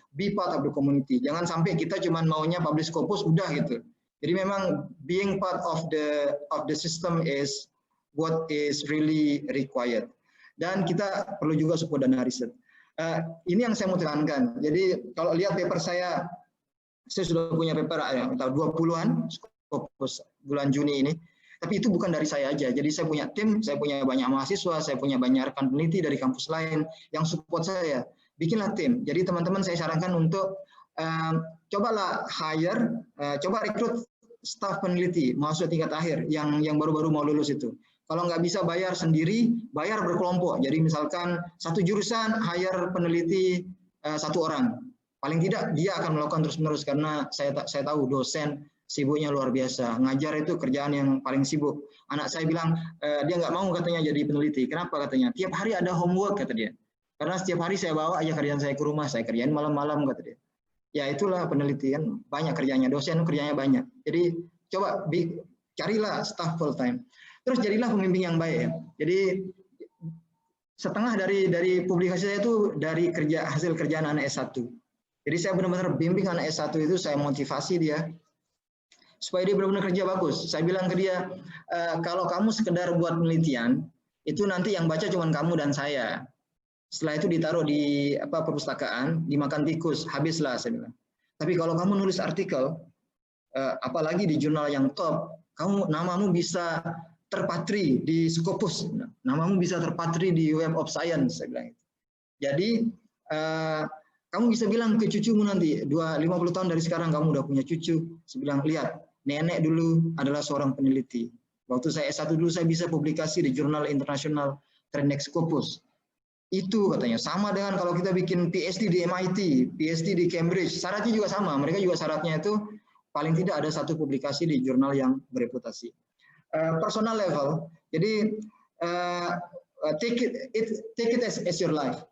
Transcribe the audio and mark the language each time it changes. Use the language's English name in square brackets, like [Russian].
[English] Be part of the community. [Indonesian] Jangan sampai kita cuma maunya publish Scopus udah gitu. Jadi memang [English] being part of the system is what is really required. [Indonesian] Dan kita perlu juga support dana riset. Ini yang saya mau tekankan. Jadi kalau lihat paper saya sudah punya paper 20-an Scopus bulan Juni ini. Tapi itu bukan dari saya aja. Jadi saya punya tim, saya punya banyak mahasiswa, saya punya banyak rekan peneliti dari kampus lain yang support saya. Bikinlah tim. Jadi teman-teman saya sarankan untuk cobalah coba rekrut staf peneliti mahasiswa tingkat akhir yang baru-baru mau lulus itu. Kalau nggak bisa bayar sendiri, bayar berkelompok. Jadi misalkan satu jurusan hire peneliti 1 orang. Paling tidak dia akan melakukan terus-menerus karena saya tahu dosen sibuknya luar biasa. Ngajar itu kerjaan yang paling sibuk. Anak saya bilang, dia nggak mau katanya jadi peneliti. Kenapa katanya? Tiap hari ada homework kata dia. Karena setiap hari saya bawa aja kerjaan saya ke rumah, saya kerjain malam-malam kata dia. Ya itulah penelitian, banyak kerjanya. Dosen kerjanya banyak. Jadi coba carilah staff full time. Terus jadilah pembimbing yang baik ya. Jadi setengah dari publikasi saya itu dari hasil kerjaan anak S1. Jadi saya benar-benar bimbing anak S1 itu, saya motivasi dia supaya dia benar-benar kerja bagus. Saya bilang ke dia, kalau kamu sekedar buat penelitian, itu nanti yang baca cuma kamu dan saya. Setelah itu ditaruh di perpustakaan, dimakan tikus, habislah saya bilang. Tapi kalau kamu nulis artikel, apalagi di jurnal yang top, namamu bisa terpatri di Scopus, namamu bisa terpatri di Web of Science, saya bilang. Jadi kamu bisa bilang ke cucumu nanti, 50 tahun dari sekarang kamu udah punya cucu. Saya bilang, lihat, nenek dulu adalah seorang peneliti. Waktu saya S1 dulu saya bisa publikasi di jurnal internasional Trendek Scopus. Itu katanya, sama dengan kalau kita bikin PhD di MIT, PhD di Cambridge, syaratnya juga sama. Mereka juga syaratnya itu paling tidak ada satu publikasi di jurnal yang bereputasi. [English] Personal level, [Indonesian] jadi [English] take it as your life.